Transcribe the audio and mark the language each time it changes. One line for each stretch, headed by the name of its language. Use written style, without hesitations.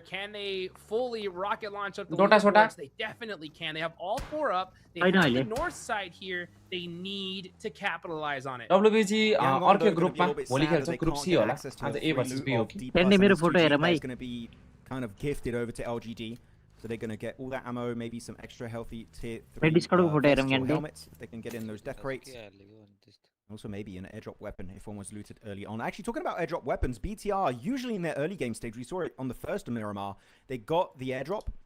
English: Can they fully rocket launch up the leaderboards? They definitely can. They have all 4 up. They have the north side here. They need to capitalize on it.
Nepali: WBG अर्को ग्रुपमा भोलि खेल्छ group C होला आज A versus B हो कि त्यही मेरो फोटो हेर भाइ
English: kind of gifted over to LGD, so they're going to get all that ammo, maybe some extra healthy tier 3 helmets if they can get in those death crates. Also maybe an airdrop weapon if one was looted early on. Actually, talking about airdrop weapons, BTR, usually in their early game stage, we saw it on the first of Miramar, they got the airdrop.